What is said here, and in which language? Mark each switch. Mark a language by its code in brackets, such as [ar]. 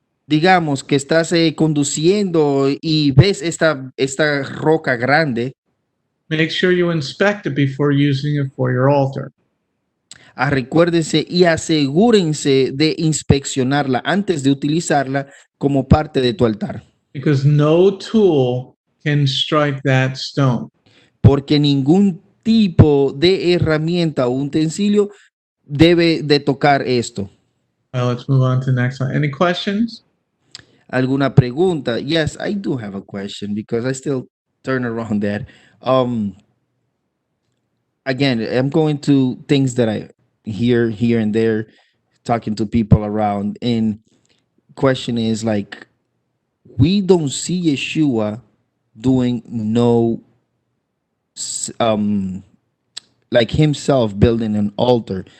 [es] Digamos que estás conduciendo y ves esta roca grande. [en] Make sure you inspect it before using it for your altar. [es] Recuérdense y asegúrense de inspeccionarla antes de utilizarla como parte de tu altar. [en] Because no tool can strike that stone. [es] Porque ningún tipo de herramienta o utensilio debe de tocar esto. [en] Let's move on to the next slide. Any questions? [es] ¿Alguna pregunta? [en] Yes, I do have a question because I still turn around that. Again, I'm going to things that I hear here and there, talking to people around, and question is like, we don't see Yeshua doing no like himself building an altar.